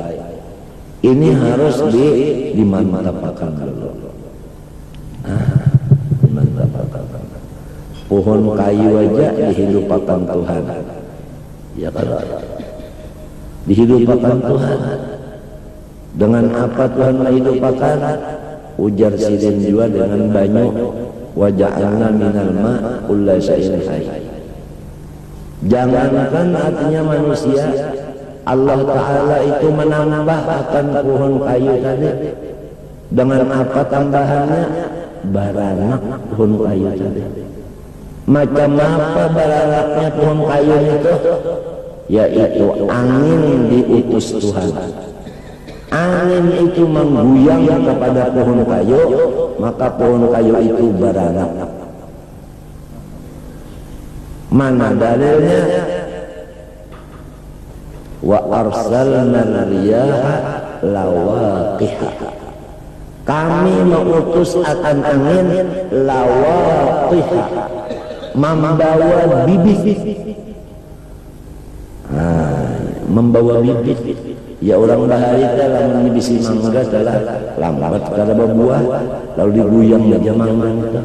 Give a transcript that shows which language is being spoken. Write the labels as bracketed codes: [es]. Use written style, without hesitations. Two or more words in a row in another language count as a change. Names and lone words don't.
[id] Ini harus dimantapkan dulu. Dimantapkan. Pohon kayu aja dihidupkan Tuhan. Ya kalau dihidupkan Tuhan. Dengan apa Tuhan menghidupkan? [bjn] Ujar Sidin juga dengan banyu. [ar] Wa ja'alna minal ma' kulla syai'in hayy. [id] Jangankan artinya manusia, Allah Ta'ala itu menambah akan pohon kayu tadi. [bjn] Dengan apa tambahannya? Baranak pohon kayu tadi. Macam apa baranaknya pohon kayu itu? [id] Yaitu angin diutus Tuhan. [bjn] Angin itu mengguyang kepada pohon kayu, maka pohon kayu itu beranak. [id] Mana dalilnya? [ar] Wa arsalna riyaha lawaqiha. [id] Kami mengutus akan angin lawaqiha, membawa bibit. Membawa bibit. [bjn] Ya orang bahari dalam bibisi mangga telah lambat kada berbuah, lalu diguyang aja mangga itu.